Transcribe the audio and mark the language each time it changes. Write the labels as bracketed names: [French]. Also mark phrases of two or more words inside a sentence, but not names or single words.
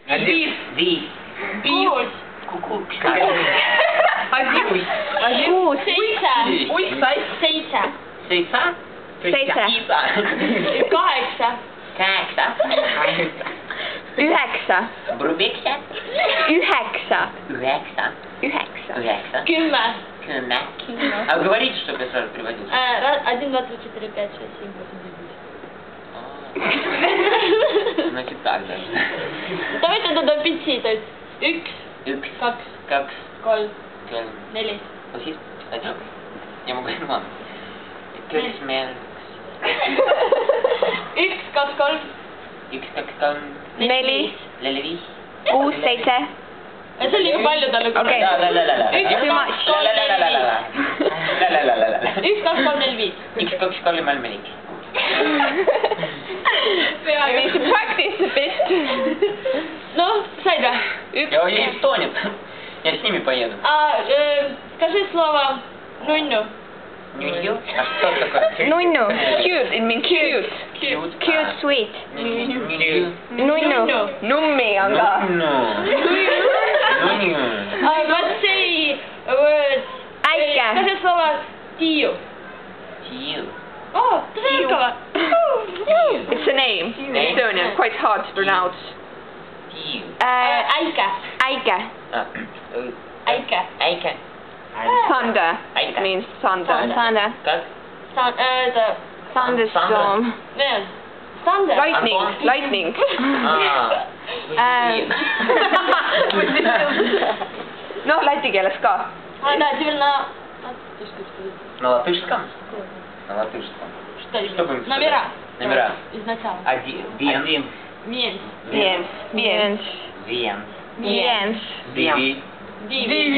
[Russian] Вис. Вис. Гусь. Кукушка. Гусь. [Estonian] Seitse. Seitse. Seitse. Kaheksa. Kaheksa. Üheksa. Brubikse. Üheksa. Üheksa. Üheksa. Üheksa. 10. 10. [Russian] А говорите, чтобы я сразу переводил. 1, 2, 3, 4, 5, 6, 7, 8, 9, 10. Значит так даже. Давайте до 5, то есть 1, 1, 2, 2, 3, 3. 4. Вот есть? Один. Я могу, ладно. Köksmel. 1, 2, 3, 1, 2, 3. 4. 4. 6, 7. [Estonian] see oli liiga palju talle. Okei. [English] Too much. 1, 2, 3, 4, 5. 1, 2, 3, 4. I need to practice a bit. [Estonian] Ну, said või? [Russian] Я уже не стонет. Я с ними поеду. Скажи слово нунну. Нюнью? А что такое? [Estonian] Nunnu. [English] Cute. It means cute. Cute. Cute, sweet. [Russian] Нюнью. [Estonian] Nunnu. Nummi on ka. [Russian] Нюнью. [English] Let's say words. [Estonian] Äike. [Russian] Скажи слово тию. Тию. О, ты зеркало. [English] It's a name in Estonian. Quite hard to pronounce. [Russian] Тию. [Estonian] Äike. Äike. Äike. Äike. [English] Thunder. [Estonian] Äike. [English] Means thunder. Thunder. [Russian] Как? [English] Thunderstorm. [Estonian] Veel. Thunder. [English] Lightning. Lightning. [Estonian] Noh, läti keeles ka. [Russian] Да, теперь на... На латышском? На латышском. Что будем сказать? Номера. Номера. Изначально. Один. Менс. [Latvian] Viens. Viens. [Russian] Вен. [Latvian] Viens. [Russian] Диви. Диви.